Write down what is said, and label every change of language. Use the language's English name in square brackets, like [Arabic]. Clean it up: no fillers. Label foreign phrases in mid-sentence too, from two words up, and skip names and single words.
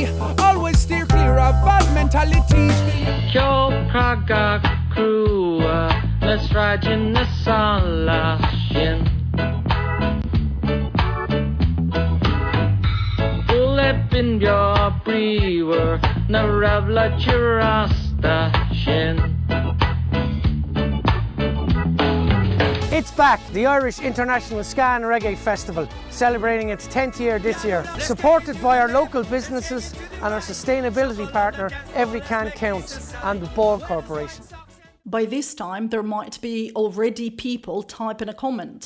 [English] Always steer clear of bad mentalities. Yo Praga crew, let's ride in the Salashin. Ulepin your brewer, na ravla chirasta shin. It's back, the Irish International Ska and Reggae Festival, celebrating its 10th year this year. Supported by our local businesses and our sustainability partner, Every Can Counts, and the Ball Corporation. By this time, there might be already people typing a comment.